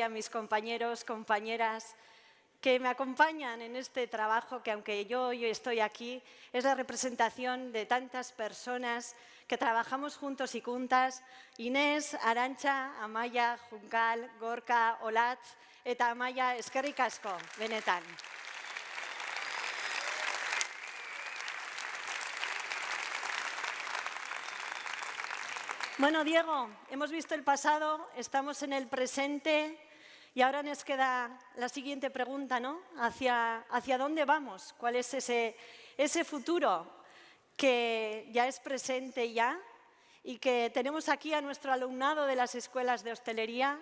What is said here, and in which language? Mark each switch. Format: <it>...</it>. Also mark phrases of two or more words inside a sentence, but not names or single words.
<es>a mis compañeros, compañeras, que me acompañan en este trabajo que, aunque yo hoy estoy aquí, es la representación de tantas personas que trabajamos juntos y juntas. Inés,</es> <eu>Arantxa, Amaia, Juncal, Gorka, Olatz eta Amaia, eskerrik asko, benetan.</eu> <es>Bueno, Diego, hemos visto el pasado, estamos en el presente y ahora nos queda la siguiente pregunta, ¿no? ¿Hacia dónde vamos? ¿Cuál es ese futuro que ya es presente ya y que tenemos aquí a nuestro alumnado de las escuelas de hostelería?</es>